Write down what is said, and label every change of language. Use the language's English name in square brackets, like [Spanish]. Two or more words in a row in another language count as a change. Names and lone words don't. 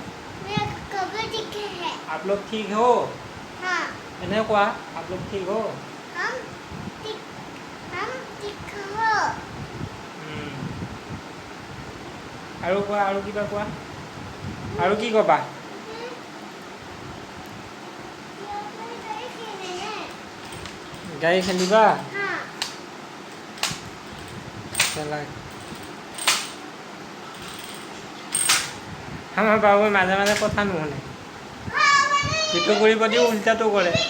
[Hindi] मेरा खबर ठीक है आप लोग ठीक हो हाँ [Assamese] এনে কোৱা [Hindi] आप लोग ठीक हो हम ठीक हो [Assamese] আৰু কোৱা আৰু কিবা কোৱা আৰু কি ক'বা গাড়ী খেলিবা চলা আমাৰ বাবুৱে মাজে মাজে কথা নুশুনে ইটো কৰিব দিও উল্টাটো কৰে